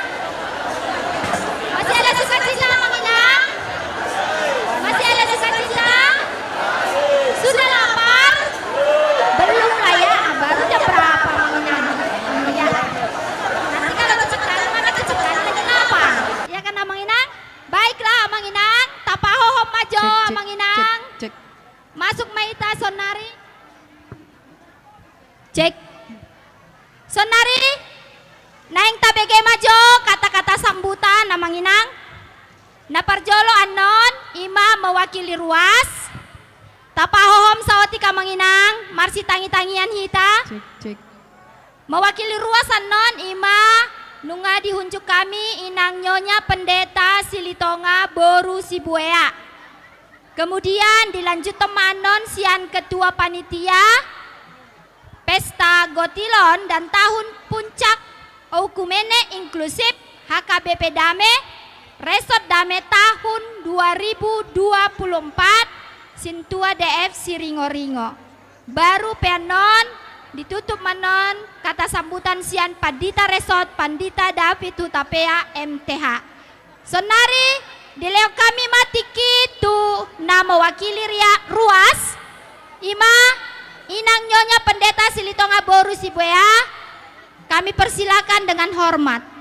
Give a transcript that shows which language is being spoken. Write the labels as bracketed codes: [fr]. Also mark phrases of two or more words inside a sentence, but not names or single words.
[id] Masih ada sukacita Mang Inang? Masih ada sukacita? Sudah lapar? Belum lah ya, baru jam berapa Mang Inang? Ya. Nanti kalau kecepatan mana kecepatan lagi lapar. Ya kan Mang Inang? [bbc] Baiklah Mang Inang, tapahohom majo Mang Inang. Cek. Masuk Maita Sonari. Cek. Sonari. Naing tabege majo kata-kata sambutan Mang Inang. Naparjolo anon ima mewakili ruas. Tapahohom sawati kamanginang marsi tangi-tangian hita. Cek. Mewakili ruas anon ima nunga dihunjuk kami inang Nyonya Pendeta Silitonga Boru Sibuea. [id] Kemudian dilanjut [bbc] temanon sian [id] ketua panitia Pesta Gotilon dan tahun puncak Okumene inklusif HKBP Dame Resort Dame tahun 2024 Sintua DF Siringo-ringo. [bbc] Baru penon ditutup manon [id] kata sambutan [bbc] sian Pandita Resort Pandita David Hutapea MTH. Sonari dileo kami matiki tu na mewakili ruas ima inang Nyonya Pendeta Silitonga Boru Sibuea. [id] Kami persilakan dengan hormat.